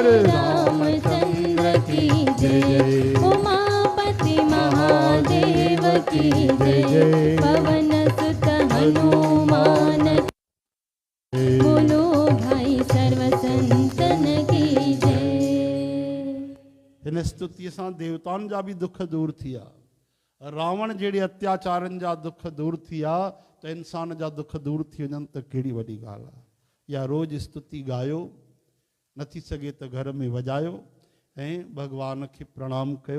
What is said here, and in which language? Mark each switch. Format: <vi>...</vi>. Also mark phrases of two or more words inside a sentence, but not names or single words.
<hi>रामचंद्र की जय। उमापति महादेव की जय। पवन सुत हनुमान बोलो भाई सर्व संतन की जय।</hi> <sd>हिन स्तुतिअ सां देवताउनि जा बि दुख दूर थिया। रावण जहिड़े अत्याचारनि जा दुख दूर थिया त इंसान जा दुख दूर थी वञनि त कहिड़ी वॾी ॻाल्हि आहे। या रोज़ स्तुति ॻायो, नथी सघे त घर में वॼायो ऐं भॻवान खे प्रणाम कयो।</sd>